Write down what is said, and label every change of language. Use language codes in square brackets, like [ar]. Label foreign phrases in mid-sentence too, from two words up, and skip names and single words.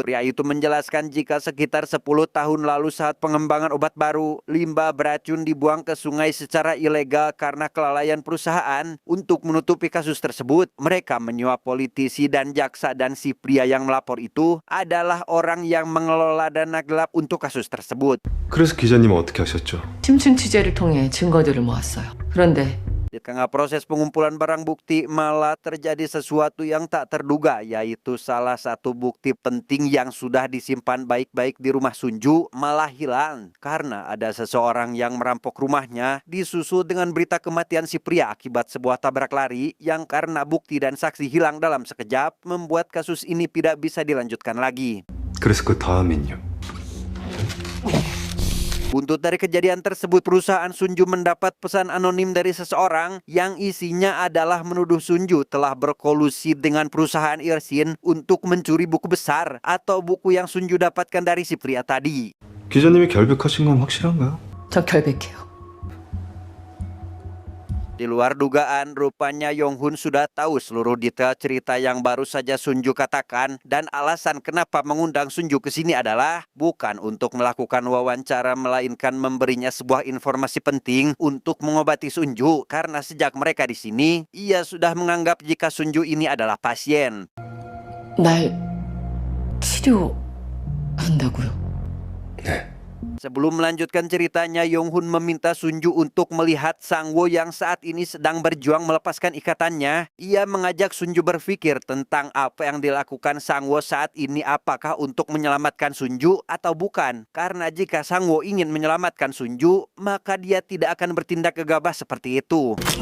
[id] Pria itu menjelaskan jika sekitar 10 tahun lalu saat pengembangan obat baru, limbah beracun dibuang ke sungai secara ilegal karena kelalaian perusahaan. Untuk menutupi kasus tersebut, mereka menyuap politisi dan jaksa, dan si pria yang melapor itu adalah orang yang mengelola dana gelap untuk kasus tersebut. [ko] 그래서 기자님은 어떻게 하셨죠? 심층 취재를 통해 증거들을 모았어요. 그런데 [id] Di tengah proses pengumpulan barang bukti malah terjadi sesuatu yang tak terduga, yaitu salah satu bukti penting yang sudah disimpan baik-baik di rumah Sunju malah hilang karena ada seseorang yang merampok rumahnya, disusul dengan berita kematian si pria akibat sebuah tabrak lari yang karena bukti dan saksi hilang dalam sekejap membuat kasus ini tidak bisa dilanjutkan lagi. [ko] 그래서 그 다음엔요. [id] Buntut dari kejadian tersebut, perusahaan Sunju mendapat pesan anonim dari seseorang yang isinya adalah menuduh Sunju telah berkolusi dengan perusahaan Ilsin untuk mencuri buku besar atau buku yang Sunju dapatkan dari si pria tadi. [ko] 기자님이 결백하신 건 확실한가요? 저 결백해요. [id] Di luar dugaan, rupanya Yong-hun sudah tahu seluruh detail cerita yang baru saja Sunju katakan, dan alasan kenapa mengundang Sunju ke sini adalah bukan untuk melakukan wawancara, melainkan memberinya sebuah informasi penting untuk mengobati Sunju, karena sejak mereka di sini, ia sudah menganggap jika Sunju ini adalah pasien. [ko] 날 치료한다고요? 네. [id] Sebelum melanjutkan ceritanya, Yong-hun meminta Sunju untuk melihat Sang-woo yang saat ini sedang berjuang melepaskan ikatannya. Ia mengajak Sunju berpikir tentang apa yang dilakukan Sang-woo saat ini, apakah untuk menyelamatkan Sunju atau bukan. Karena jika Sang-woo ingin menyelamatkan Sunju, maka dia tidak akan bertindak gegabah seperti itu.